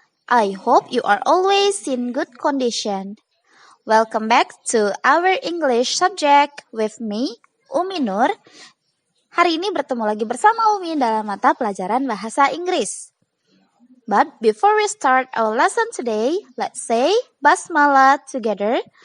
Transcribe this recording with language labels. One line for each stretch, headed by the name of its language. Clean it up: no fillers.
English: I hope you are always in good condition. Welcome back to our English subject with me, Umi Nur.
Indonesian: Hari ini bertemu lagi bersama Umi dalam mata pelajaran bahasa Inggris.
English: But before we start our lesson today, let's say Basmalah together.